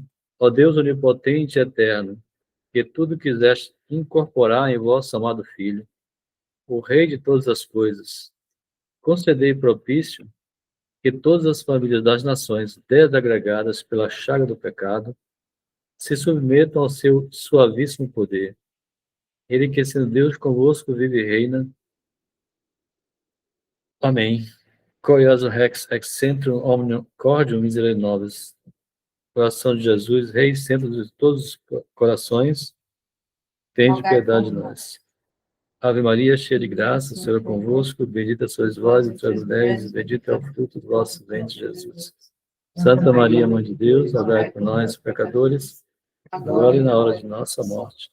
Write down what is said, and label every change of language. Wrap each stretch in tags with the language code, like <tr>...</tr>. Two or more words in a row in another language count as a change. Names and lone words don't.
<pt>Ó Deus onipotente e eterno, que tudo quiseste incorporar em vosso amado Filho, o Rei de todas as coisas, concedei propício que todas as famílias das nações, desagregadas pela chaga do pecado, se submetam ao seu suavíssimo poder. Ele que, sendo Deus convosco, vive e reina. Amém.</pt> <la>Curioso Rex ex centrum omnium cordium miserere nobis.</la> <pt>Coração de Jesus, Rei centro de todos os corações, tende piedade de nós. Ave Maria, cheia de graça, o Senhor é convosco, bendita sois vós entre as mulheres, e bendito é o fruto do vosso ventre, Jesus. Santa Maria, Mãe de Deus, rogai por nós, pecadores, agora e na hora de nossa morte.</pt>